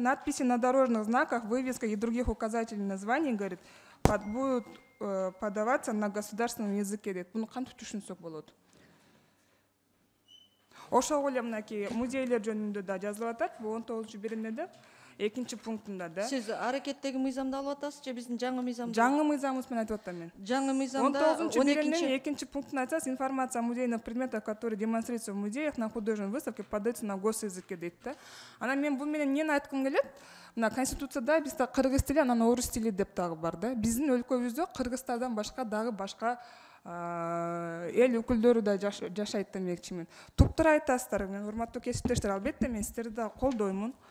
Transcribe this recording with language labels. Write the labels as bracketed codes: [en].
[ru] Надписи на дорожных знаках, вывесках и других указателей названий, говорит, будут подаваться на государственном языке, [ky] дейт. Буну кантип түшүнсөк болот? Ошого эле мынакей музейлер жөнүндө да жазылып атат, бул 19-чу беренеде 2-чи пунктунда да. Сиз аракеттеги мыйзамды алып атасыз же биздин жаңы мыйзамды? Жаңы мыйзамыбыз менен айтып атам мен. Жаңы мыйзамда 19-чу берененин 2-чи пунктун айтсаңыз, [ru] информация о музейных предметах, которые демонстрируются в музеях на художественной выставке, подается на госязыке [ky] дейт да. Анан мен бул менен эмнени айткым келет? Мына конституцияда бизде кыргыз тили, анан орус тили деп дагы бар да. Биздин өлкөбүздө кыргыздардан башка дагы башка эл өкүлдөрү да жашайт демекчимин. Туптура айтасыздар, мен урматтуу кесиптештер, албетте мен сиздерди да колдоймун.